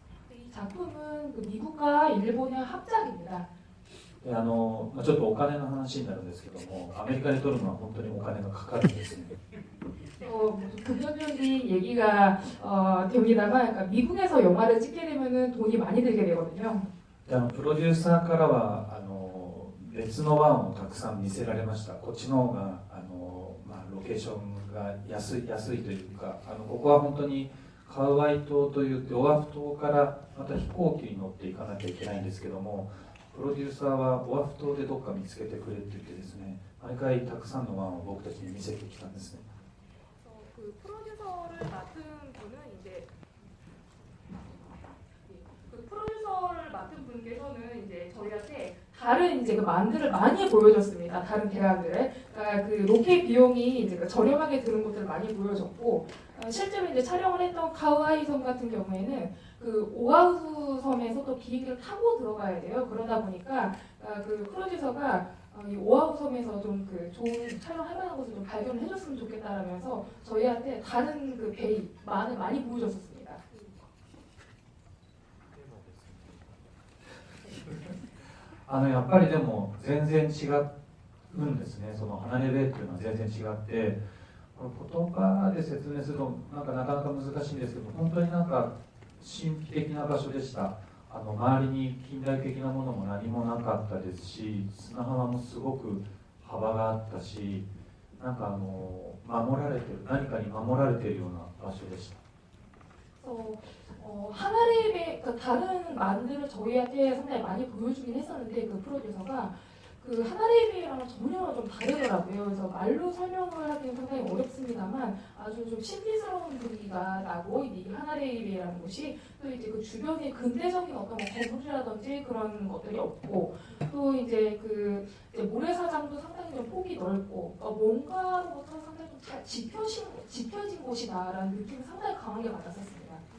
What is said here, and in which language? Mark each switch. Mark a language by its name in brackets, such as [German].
[Korean] 이 작품은 미국과 일본의 합작입니다. [Japanese] ちょっとお金の話になるんですけども、アメリカで撮るのは本当にお金がかかるんですね。 [Korean] 금전적인 얘기가 됩니다만 그러니까 미국에서 영화를 찍게 되면은 돈이 많이 들게 되거든요. [Japanese] プロデューサーからは別の湾をたくさん見せられました。こっちの方がロケーションが安いというか、ここは本当にカウアイ島というオアフ島からまた飛行機に乗っていかなきゃいけないんですけども、プロデューサーはオアフ島でどっか見つけてくれって言ってですね、毎回たくさんの湾を僕たちに見せてきたんですね。 [Korean] 그 프로듀서를 맡은 분은 이제 그 프로듀서를 맡은 분께서는 이제 저희한테 다른 이제 그 만들을 많이 보여줬습니다. 다른 대학들을. 그러니까 그 로켓 비용이 이제 그 저렴하게 드는 곳들을 많이 보여줬고 실제로 이제 촬영을 했던 카우아이 섬 같은 경우에는 그 오아후 섬에서 또 비행기를 타고 들어가야 돼요. 그러다 보니까 그 프로듀서가 이 오아후 섬에서 좀 그 좋은 촬영할 만한 곳을 좀 발견을 해줬으면 좋겠다라면서 저희한테 다른 그 베이 많이 보여줬었습니다. [Japanese] やっぱりでも全然違うんですね。その離れベイっていうのは全然違って、この言葉で説明するとなかなか難しいんですけど、本当になんか神秘的な場所でした。周りに近代的なものも何もなかったですし、砂浜もすごく幅があったし、なんか守られてる、何かに守られているような場所でした。 [Korean] 하나레이베 그 다른 만들을 저희한테 상당히 많이 보여주긴 했었는데 그 프로듀서가 그 하나레이베랑은 전혀 좀 다르더라고요. 그래서 말로 설명을 하기는 상당히 어렵습니다만 아주 좀 신비스러운 분위기가 나고 이 하나레이베라는 곳이 또 이제 그 주변에 근대적인 어떤 뭐 건물이라든지 그런 것들이 없고 또 이제 그 이제 모래사장도 상당히 좀 폭이 넓고 뭔가로부터 상당히 좀 잘 지켜진 곳이다라는 느낌이 상당히 강하게 받았었습니다.